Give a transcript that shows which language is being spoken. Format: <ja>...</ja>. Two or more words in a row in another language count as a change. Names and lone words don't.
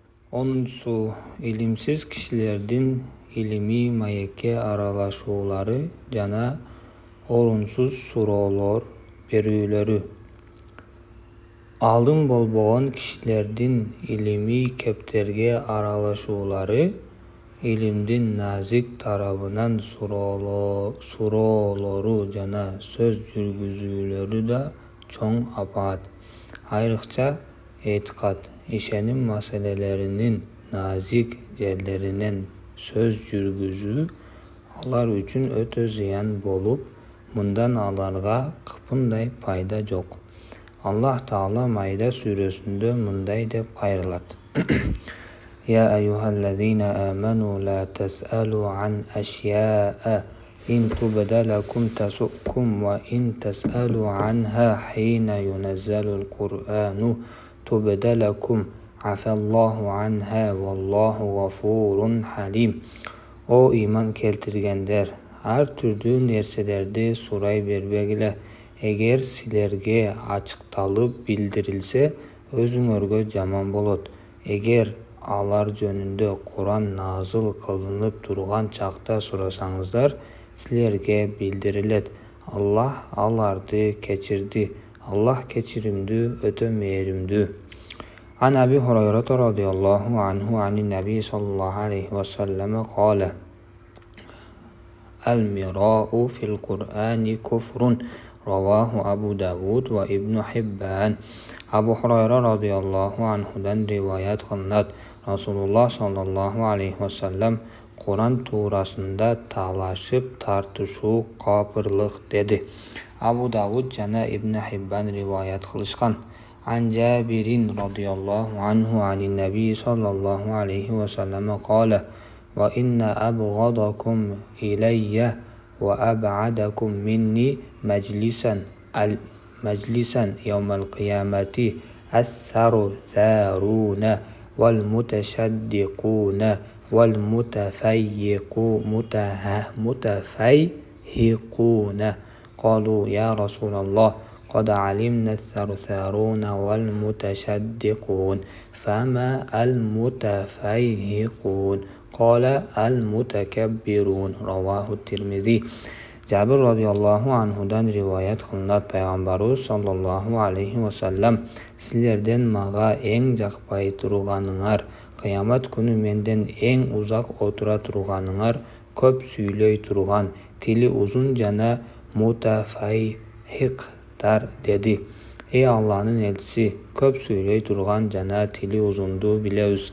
<ky>10. İlimsiz kişilerдің ilmi маекке aralaşуулары жана орунсуз суроолор берүүлөрү. Алдын болбогон кишилердин илимий кептерге аралашуулары, илимдин назик тарабынан суроолору жана сөз жүргүзүүлөрү да чоң апаат. Айрыкча этикад, ишеним маселелеринин назик жерлеринен сөз жүргүзүү алар үчүн өтө зыян болуп, мындан аларга кыпындай пайда жок. Аллах Таала Майда сүрөсүндө мындай деп кайрылат:</ky> <ar>يا أيها الذين آمنوا لا تسألوا عن أشياء إن تبد لكم تسؤكم وإن تسألوا عنها حين ينزل القرآن تبد لكم عفا الله عنها والله غفور حليم.</ar> <ky>О иман келтиргендер, ар түрдүү нерселерди сурай бербегиле. Эгер силерге ачыкталып билдирилсе, өзүңөргө жаман болот. Эгер алар жөнүндө Куран назыл кылынып турган чакта сурасаңыздар, силерге билдирилет. Аллах аларды кечирди. Аллах кечиримдүү, өтө мээримдүү.</ky> <ar>عن أبي هريرة رضي الله عنه عن النبي صلى الله عليه وسلم قال: المراء في القرآن كفر. رواه أبو داود وابن حبان.</ar> <ky>Абу Хурайра</ky> <ar>رضي الله عنه</ar> <ky>риваят кылынат. Расулуллах</ky> <ar>صلى الله عليه وسلم</ar> <ky>Куран туурасында талашып тартышуу капырлык деди. Абу Давуд жана Ибн Хиббан риваят кылышкан.</ky> <ar>عن جابر رضي الله عنه عن النبي صلى الله عليه وسلم قال: وإن أبغضكم إلي وأبعدكم مني مجلسا يوم القيامة الثرثارون والمتشدقون والمتفيهقون. قالوا يا رسول الله قد علمنا الثرثارون والمتشدقون فما المتفيهقون. قال المتكبرون. رواه الترمذي.</ar> <ky>Jabir</ky> <ar>رضي الله عنه</ar> <ky>риваят кылынат. Пайгамбарыбыз</ky> <ar>صلى الله عليه وسلم:</ar> <ky>Силерден мага эң жакпай турганыңар, кыямат күнү менден эң узак отура турганыңар көп сүйлөй турган, тили узун жана мутафайхиктар деди. Эй Алланын элчиси, көп сүйлөй турган жана тили узунду билебиз.</ky>